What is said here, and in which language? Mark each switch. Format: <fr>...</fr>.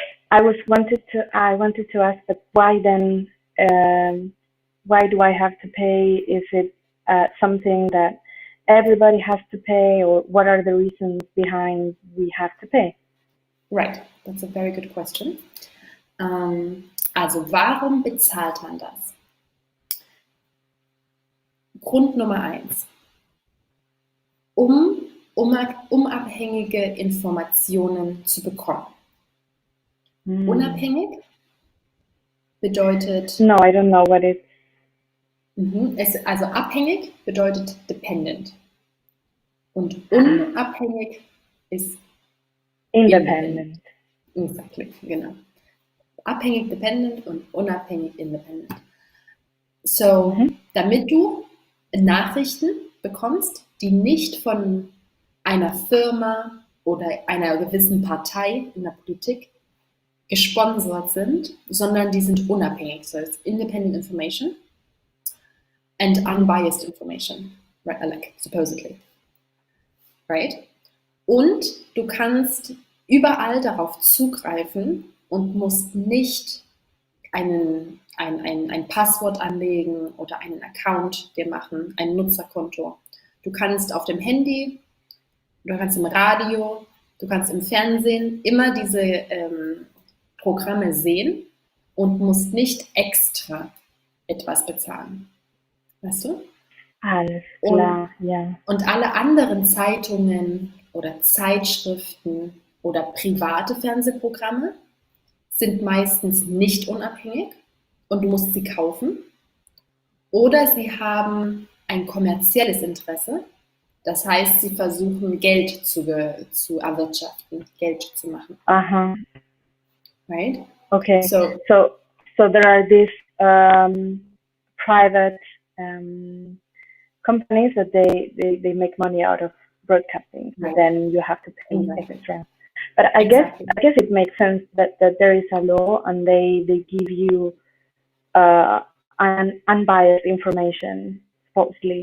<en>I wanted to ask, but why then? Why do I have to pay? Is it something that everybody has to pay, or what are the reasons behind we have to pay? Right, that's a very good question.</en> <de>Also, warum bezahlt man das? Grund Nummer 1. Unabhängige Informationen zu bekommen. Unabhängig bedeutet...</de> <en>No, I don't know what it's...</en> <de>Also abhängig bedeutet dependent. Und unabhängig ist</de> <en>independent. Exactly,</en> <de>genau. Abhängig dependent und unabhängig independent. So, damit du Nachrichten bekommst, die nicht von einer Firma oder einer gewissen Partei in der Politik gesponsert sind, sondern die sind unabhängig.</de> <en>So it's independent information and unbiased information, right? Like supposedly, right?</en> <de>Und du kannst überall darauf zugreifen und musst nicht ein Passwort anlegen oder einen Account dir machen, ein Nutzerkonto. Du kannst auf dem Handy, du kannst im Radio, du kannst im Fernsehen immer diese Programme sehen und musst nicht extra etwas bezahlen. Weißt du? Alles klar, ja. Und alle anderen Zeitungen oder Zeitschriften oder private Fernsehprogramme sind meistens nicht unabhängig und du musst sie kaufen. Oder sie haben ein kommerzielles Interesse. Das heißt, sie versuchen Geld zu erwirtschaften, Geld zu machen. Aha.</de> <en>Right? Okay. So there are these private companies that they make money out of broadcasting, right. And then you have to pay extra. But I guess it makes sense that there is a law and they give you unbiased information, supposedly.</en>